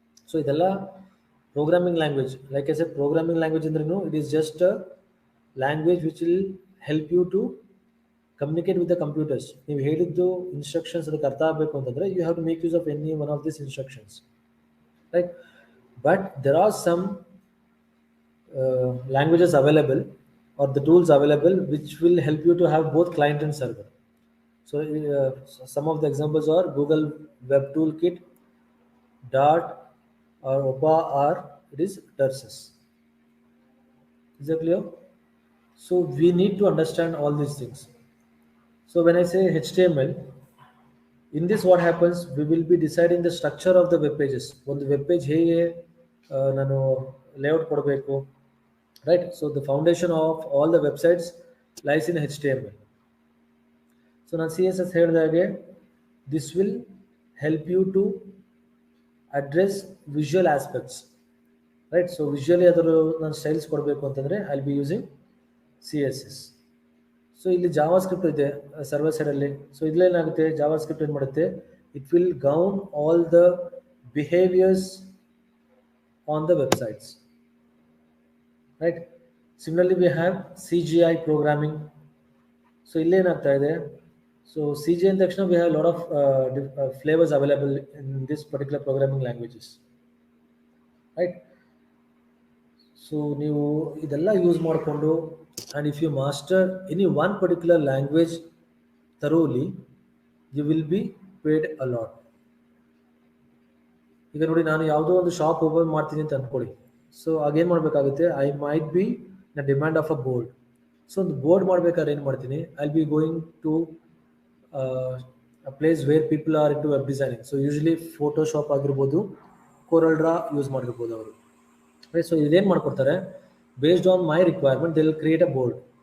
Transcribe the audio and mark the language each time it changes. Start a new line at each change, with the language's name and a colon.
English: so
Kannada: ಇದೆಲ್ಲ
English: Programming language. Like I said, programming language
Kannada: ಅಂದ್ರೂ
English: It is just a language which will help you to communicate with the computers.
Kannada: ನೀವು ಹೇಳಿದ್ದು instructions ಅದಕ್ಕೆ ಅರ್ಥ ಆಗಬೇಕು ಅಂತಂದರೆ
English: You have to make use of any one of this instructions, right? But there are some languages available or the tools available which will help you to have both client and server. So some of the examples are Google Web Toolkit, Dart, or OPA, or it is Tursus. Is that clear? So we need to understand all these things. So when I say HTML, in this what happens, we will be deciding the structure of the web pages.
Kannada: ಒಂದು web page ಹೇಗೆ ನಾನು layout ಕೊಡಬೇಕು, right?
English: So the foundation of all the websites lies in HTML. So
Kannada: ನಾನು CSS ಹೇಳಿದಾಗೆ
English: this will help you to address visual aspects, right? So visually
Kannada: ಅದರ ನಾನು styles ಕೊಡಬೇಕು ಅಂತಂದರೆ
English: I'll be using CSS.
Kannada: So ಇಲ್ಲಿ Java script ಇದೆ server ಸೈಡಲ್ಲಿ. So ಇದ್ಲೇನಾಗುತ್ತೆ, Java script ಏನು ಮಾಡುತ್ತೆ,
English: it will govern all the behaviours on the websites,
Kannada: right?
English: Similarly we have CGI programming.
Kannada: So ಇಲ್ಲೇನಾಗ್ತಾ ಇದೆ,
English: so CGI
Kannada: ಅಂದ ತಕ್ಷಣ
English: We have lot of flavours available in this particular programming languages, right? So
Kannada: ನೀವು ಇದೆಲ್ಲ use ಮಾಡಿಕೊಂಡು,
English: and if you master any one particular language thoroughly, you will be paid a lot.
Kannada: ಈಗ ನೋಡಿ, ನಾನು ಯಾವುದೋ ಒಂದು ಶಾಪ್ ಓಪನ್ ಮಾಡ್ತೀನಿ ಅಂತ ಅಂದ್ಕೊಳ್ಳಿ. ಸೊ ಆಗೇನು ಮಾಡಬೇಕಾಗುತ್ತೆ,
English: I might be in demand of a board.
Kannada: So ಒಂದು ಬೋರ್ಡ್ ಮಾಡಬೇಕಾದ್ರೆ ಏನು ಮಾಡ್ತೀನಿ,
English: I be going to a place where people are into web designing.
Kannada: So usually Photoshop ಆಗಿರ್ಬೋದು, ಕೊರಲ್ಡ್ರಾ ಯೂಸ್ ಮಾಡಿರ್ಬೋದು ಅವರು, ರೈಟ್? ಸೊ ಇದೇನು ಮಾಡ್ಕೊಡ್ತಾರೆ,
English: Based on my requirement they will create a board.